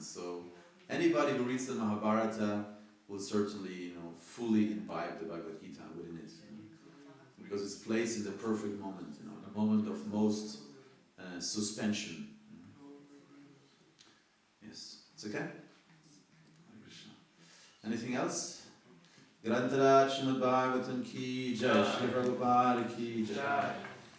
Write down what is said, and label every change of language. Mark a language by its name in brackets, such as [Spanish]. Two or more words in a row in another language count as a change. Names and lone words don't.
[English] So anybody who reads the Mahabharata will certainly, you know, fully imbibe the Bhagavad Gita within it, you know, because it's placed in the perfect moment, you know, the moment of most suspension. Yes, it's okay. Hare Krishna. Anything else? [Hindi] Grantharaj Śrīmad-Bhāgavatam ki jai, Śrī Prabhupada ki jai.